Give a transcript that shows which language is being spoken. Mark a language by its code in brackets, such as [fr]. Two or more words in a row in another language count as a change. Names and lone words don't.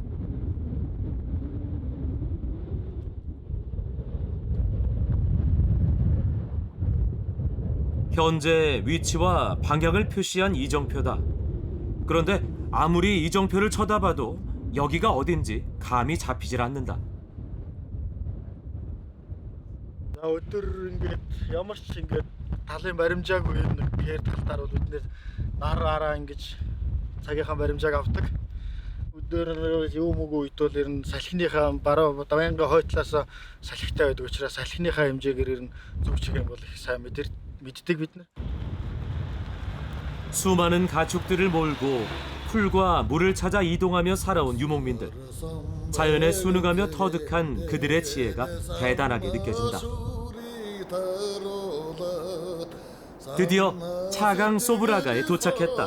[ko] 현재 위치와 방향을 표시한 이정표다. 그런데 아무리 이정표를 쳐다봐도 여기가 어딘지 감이 잡히질 않는다. [mn] Өдөр ингээд ямар ч ингээд талын баримжаагүй нэг хээр талтаар бол бид нараараа ингэж цагийнхаа баримжааг авдаг. Өдөр юу мөг үед бол ер нь салхиныхаа бараа давянга хойтлоосоо салхитай байдаг учраас салхиныхаа хэмжээгээр ер нь зөв чиг юм бол их сайн мэддэг бид нар. [ko] 수많은 가축들을 몰고 풀과 물을 찾아 이동하며 살아온 유목민들. 자연에 순응하며 터득한 그들의 지혜가 대단하게 느껴진다. 드디어 차강 소브라가에 도착했다.